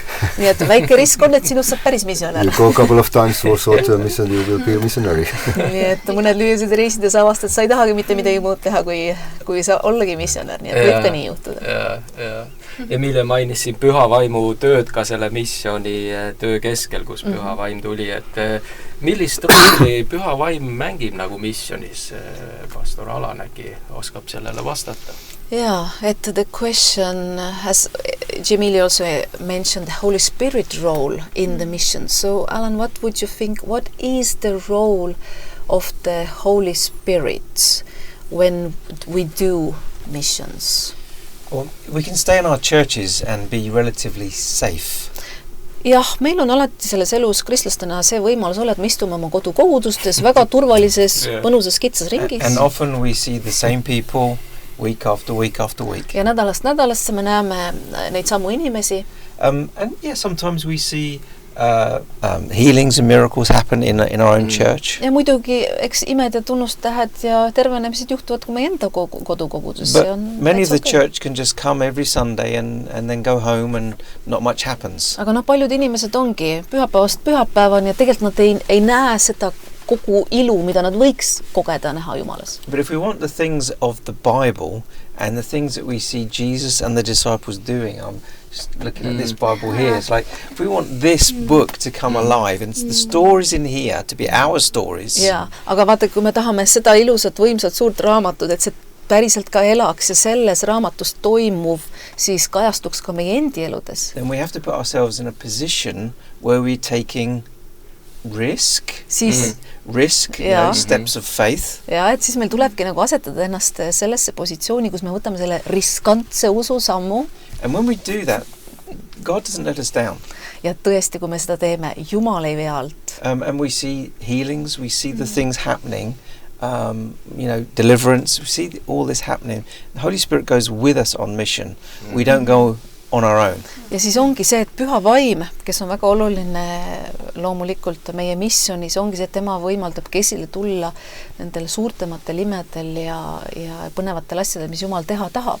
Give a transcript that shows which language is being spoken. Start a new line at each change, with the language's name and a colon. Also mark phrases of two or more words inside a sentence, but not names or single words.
Estonian: Nii et väike risk on, et sinust saab päris missionär.
English: You go a couple of times for short-term mission, you will be a missionary.
Estonian: Nii et mõned lühised reisides avastad, sa ei tahagi mitte midagi muud teha, kui sa ollagi missionär. Nii et võib ka nii juhtuda. Ja mille mainis siin püha vaimu tööd ka selle missiooni töö keskel, kus püha vaim tuli, et millist rolli püha vaim mängib nagu missionis? Pastor Alan äkki oskab sellele vastata?
English: Yeah, the question has Jamili also mentioned the Holy Spirit role in the mission. So, Alan, what would you think? What is the role of the Holy Spirit when we do missions? Well, we can stay in our churches and be relatively safe.
Estonian: jah, meil on alati selles elus kristlastena see võimalus olla, et me istume oma kodukogudustes väga turvalises, mõnusas, kitsas ringis.
English: And often we see the same people week after week after week.
Estonian: Ja nädalast nädalasse me näeme neid samu inimesi.
English: And yeah, sometimes we see healings and miracles happen in our own church.
Estonian: Ja muidugi, eks imed ja tunnustähed ja tervenemised juhtuvad ka meie enda kodukogudus.
English: But many of the church can just come every Sunday and then go home and not much happens.
Estonian: Aga paljud inimesed ongi pühapäevast pühapäevani ja tegelikult nad ei näe seda kogu ilu, mida nad võiks kogeda näha Jumalas.
English: But if we want the things of the Bible and the things that we see Jesus and the disciples doing, I'm just looking at this Bible here, it's like if we want this book to come alive and the stories in here to be our stories.
Estonian: Ja, aga vaata, kui me tahame seda ilusat, võimsat, suurt raamatut, et see päriselt ka elaks ja selles raamatus toimuv siis kajastuks ka meie endi eludes.
English: Then we have to put ourselves in a position where we're taking risk, steps of faith.
Estonian: Ja, et siis meil tulebki nagu asetada ennast sellesse positsiooni, kus me võtame selle riskantse ususammu.
English: And when we do that, God doesn't let us down.
Estonian: Ja tõesti, kui me seda teeme, Jumal ei vea alt.
English: And we see healings, we see the things happening, deliverance, we see all this happening. The Holy Spirit goes with us on mission. We don't go on our own.
Estonian: Ja siis ongi see, et püha vaim, kes on väga oluline loomulikult meie missionis, ongi see, et tema võimaldabki esile tulla nendel suurtematel imedel ja põnevatel asjadel, mis Jumal teha tahab.